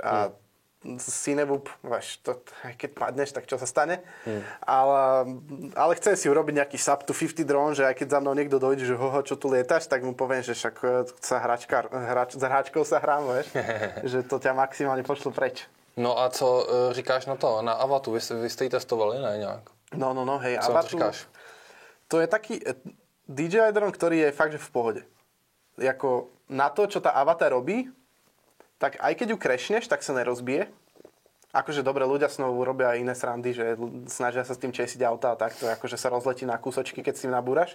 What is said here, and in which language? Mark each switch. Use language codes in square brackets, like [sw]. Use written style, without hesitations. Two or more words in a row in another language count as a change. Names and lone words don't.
[sk] A Cinewoop, keď padneš, tak čo sa stane. Ale chcem si urobiť nejaký [en] sub to [sk] 50 dron, že aj keď za mnou niekto dojde, že čo tu lietaš, tak mu poviem, že však sa za hráčkou sa hrám, vieš, že to ťa maximálne pošlu preč. [cs] No a co říkáš na to, na Avatu? Vy ste ji testovali, ne, nějak? [sk] No, hej, [cs] co [sk] Avatu. [cs] říkáš? [sk] To je taký DJI dron, ktorý je fakt, že v pohode. Jako na to, čo tá Avata robí, tak aj keď ju crashneš, tak sa nerozbije. Akože dobre, ľudia s ňou robia iné srandy, že snažia sa s tým česiť auta a takto, akože sa rozletí na kúsočky, keď si ju nabúraš.